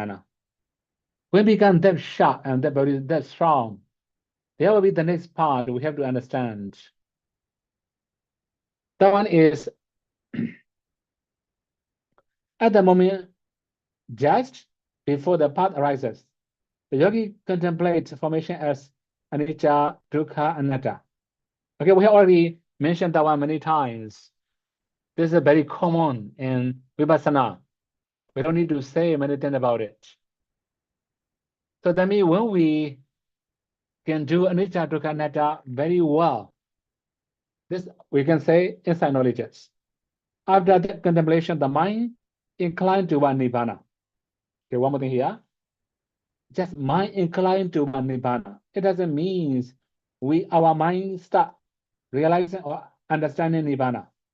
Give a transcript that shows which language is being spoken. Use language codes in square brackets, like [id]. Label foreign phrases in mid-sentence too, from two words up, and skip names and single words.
[en] When we become that sharp and that strong, There will be the next part we have to understand. That one is at the moment, just before the path arises, the yogi contemplates formation as [pi] anicca, dukkha, anatta. [en] Okay, we have already mentioned that one many times. This is very common in vipassana. We don't need to say many things about it. So that means when we can do [pi] anicca, dukkha, anatta [en] very well, this we can say inside knowledge. After that contemplation, the mind inclined to one nibbana. Okay, one more thing here. Just mind inclined to one nibbana. It doesn't mean our mind start realizing or understanding nibbana.